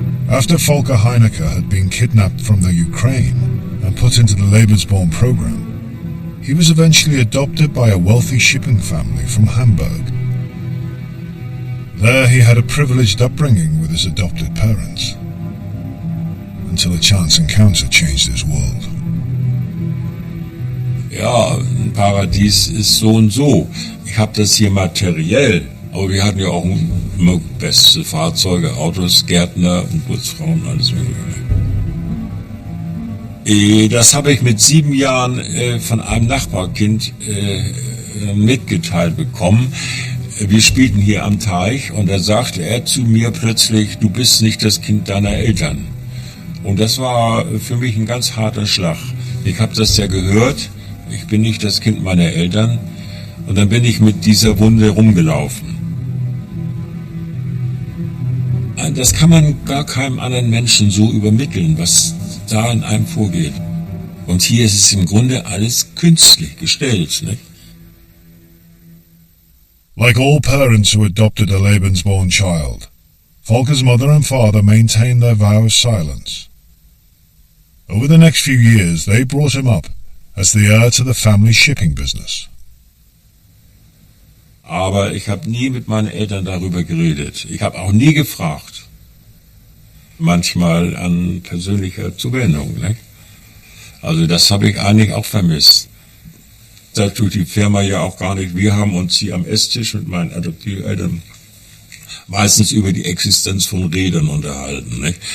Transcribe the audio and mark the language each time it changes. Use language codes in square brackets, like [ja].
[en] After Volker Heinecke had been kidnapped from the Ukraine and put into the Lebensborn program, he was eventually adopted by a wealthy shipping family from Hamburg. There he had a privileged upbringing with his adopted parents, until a chance encounter changed his world. [de] Ja, ein Paradies ist so und so. Ich habe das hier materiell, aber wir hatten ja auch immer beste Fahrzeuge, Autos, Gärtner und Putzfrauen, alles mögliche. Das habe ich mit 7 Jahren von einem Nachbarkind mitgeteilt bekommen. Wir spielten hier am Teich und da sagte er zu mir plötzlich, du bist nicht das Kind deiner Eltern. Und das war für mich ein ganz harter Schlag. Ich habe das ja gehört, ich bin nicht das Kind meiner Eltern. Und dann bin ich mit dieser Wunde rumgelaufen. Das kann man gar keinem anderen Menschen so übermitteln, was da in einem vorgeht. Und hier ist es im Grunde alles künstlich gestellt, nicht? [en] Like all parents who adopted a Lebensborn child, Volker's mother and father maintained their vow of silence. Over the next few years, they brought him up as the heir to the family shipping business. [de] Aber ich habe nie mit meinen Eltern darüber geredet. Ich habe auch nie gefragt. Manchmal an persönlicher Zuwendung, ne? Also das habe ich eigentlich auch vermisst. Da tut die Firma ja auch gar nicht. Wir haben uns hier am Esstisch mit meinen Adoptiveltern meistens über die Existenz von Rädern unterhalten, ne?